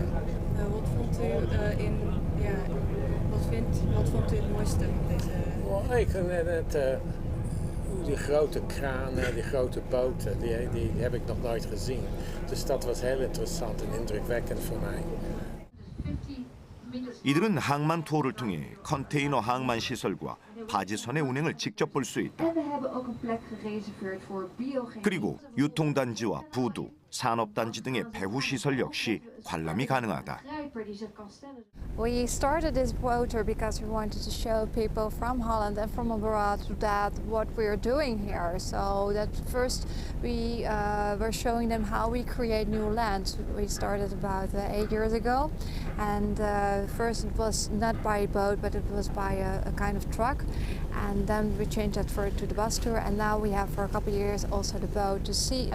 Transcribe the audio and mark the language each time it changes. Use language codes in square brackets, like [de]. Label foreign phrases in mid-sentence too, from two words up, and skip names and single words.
[nl] Wat vond u wat vond u het mooiste van deze? Oh, ik vind het, die grote kranen, die grote boten, die heb ik nog nooit gezien. Dus dat was heel interessant en indrukwekkend voor mij. [ko] 이들은 항만 투어를 통해 컨테이너 항만 시설과 바지선의 운행을 직접 볼 수 있다. 그리고 유통단지와 부두, 산업단지 등의 배후 시설 역시 관람이 가능하다. [en] We started this boat tour because we wanted to show people from Holland and from abroad that what we are doing here. So that first we were showing them how we create new land. We started about 8 years ago, and first it was not by boat, but it was by a kind of truck, and then we changed that to the bus tour, and now we have for a couple of years also the boat to see.